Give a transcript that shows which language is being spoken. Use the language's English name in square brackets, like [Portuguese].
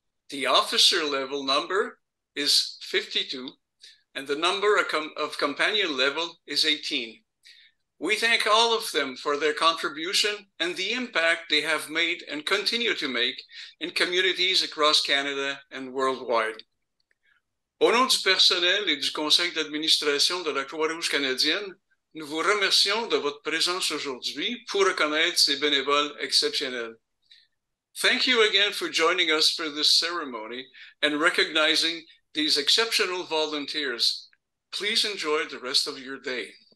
[English] The officer level number is 52, and the number of companion level is 18. We thank all of them for their contribution and the impact they have made and continue to make in communities across Canada and worldwide. [French] Au nom du personnel et du conseil d'administration de la Croix-Rouge canadienne, nous vous remercions de votre présence aujourd'hui pour reconnaître ces bénévoles exceptionnels. [English] Thank you again for joining us for this ceremony and recognizing these exceptional volunteers. Please enjoy the rest of your day.